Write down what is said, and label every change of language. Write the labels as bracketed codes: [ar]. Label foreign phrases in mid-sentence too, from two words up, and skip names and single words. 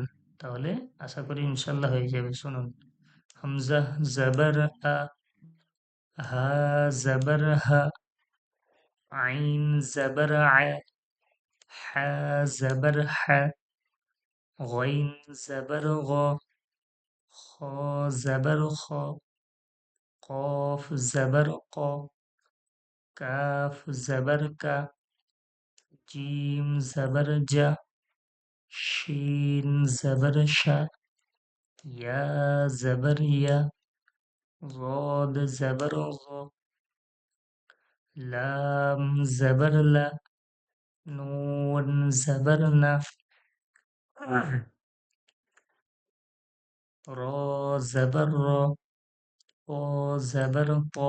[bn] তাহলে আশা করি ইনশাল্লাহ হয়ে যাবে। শুনুন। হামজা জবর আ, হা জবর হা, আইন জবর আ, হা জবর হা, গইন জবর গ, খ জবর খ, কফ জবর ক, কাফ জবর কা, জিম জবর জা, শিন জবর শা, ইয়া জবর ইয়া, [ur] ضاد زبر ظ، لام زبر لا، نون زبر نا، را زبر را، طا زبر طا،